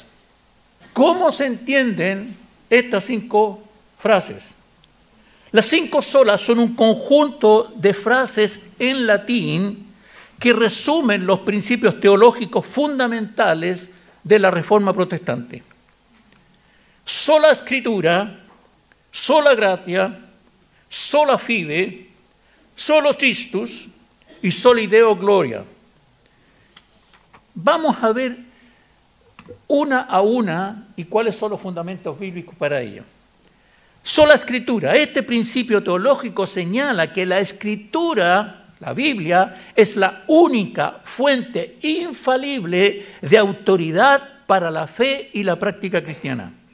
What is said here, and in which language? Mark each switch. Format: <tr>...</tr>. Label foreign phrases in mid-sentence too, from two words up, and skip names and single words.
<es>¿Cómo se entienden estas 5 frases? Las 5 solas son un conjunto de frases en latín que resumen los principios teológicos fundamentales de la Reforma Protestante. Sola Escritura,</es> <la>sola gratia, sola fide, solo Christus y soli Deo gloria.</la> <es>Vamos a ver una a una y cuáles son los fundamentos bíblicos para ello. Sola Escritura. Este principio teológico señala que la Escritura, la Biblia, es la única fuente infalible de autoridad para la fe y la práctica cristiana.</es>